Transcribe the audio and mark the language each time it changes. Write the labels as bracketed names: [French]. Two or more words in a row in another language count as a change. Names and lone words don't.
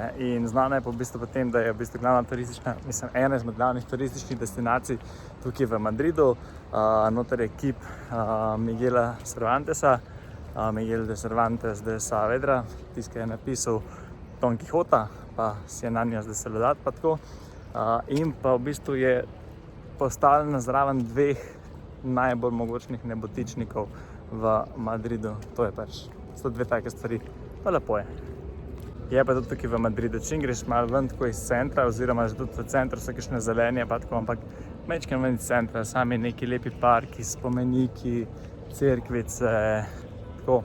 [Slovenian] In znana je po bistvu potem, da je v bistvu glavna turistična, mislim, ena izmed glavnih turističnih destinacij tukaj v Madridu. Noter je kip Miguela Cervantesa, Miguel de Cervantes de Saavedra, tisti, ki je napisal Don Quixota, pa Cien años de soledad, pa tako. In pa v bistvu je postavljena zraven 2 najbolj mogočnih nebotičnikov v Madridu. To je pač, so 2 take stvari, pa lepo je. Je pa tudi tukaj v Madridu, čim greš malo ven tako iz centra, oziroma že tudi v centru so kakšne zelenje, pa tako, ampak mečkam ven iz centra, sami neki lepi parki, spomeniki, cerkvice, tako.